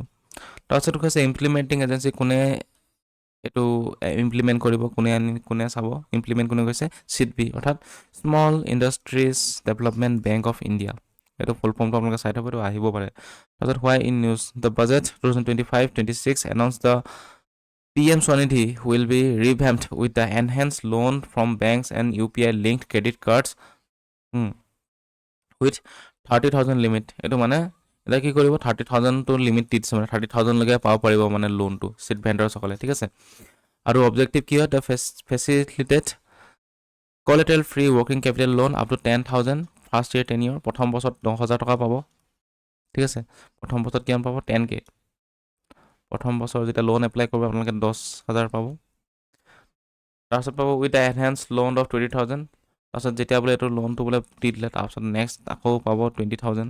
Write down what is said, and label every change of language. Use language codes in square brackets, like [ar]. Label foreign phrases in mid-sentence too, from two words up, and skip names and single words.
[as] তাৰপিছত হৈছে [en] implementing agency, [as] কোনে এইটো ইমপ্লিমেণ্ট কৰিব, কোনে চাব, ইমপ্লিমেণ্ট কোনে কৈছে, CIDB অৰ্থাৎ স্মল ইণ্ডাষ্ট্ৰিজ ডেভেলপমেণ্ট বেংক অফ ইণ্ডিয়া। এইটো [en] full form [as] আপোনালোকে চাই থ'ব, এইটো আহিব পাৰে। [en] তাৰপিছত why in news the budget 2025-26 announced the PM Swanidhi will be revamped with the enhanced loan from banks and UPI linked credit cards with 30,000 limit। [as] এইটো মানে এতিয়া কি কৰিব, 30,000টো লিমিট দি দিছে, মানে 30,000লৈকে পাব পাৰিব মানে লোনটো [en] street vendors, [as] ঠিক আছে। আৰু অবজেক্টিভ কি হয়, [en] to facilitate collateral free working capital loan up to 10,000 first year 10 year। [as] প্ৰথম বছৰত 10,000 টকা পাব, ঠিক আছে। প্ৰথম বছৰত কিমান পাব, 10K। প্ৰথম বছৰ যেতিয়া [en] loan apply [as] কৰিব আপোনালোকে 10,000 পাব। তাৰপিছত পাব [en] with the enhanced loan of 20,000. [as] তাৰপিছত যেতিয়া বোলে এইটো লোনটো বোলে দি দিলে, তাৰপিছত নেক্সট আকৌ পাব 20,000।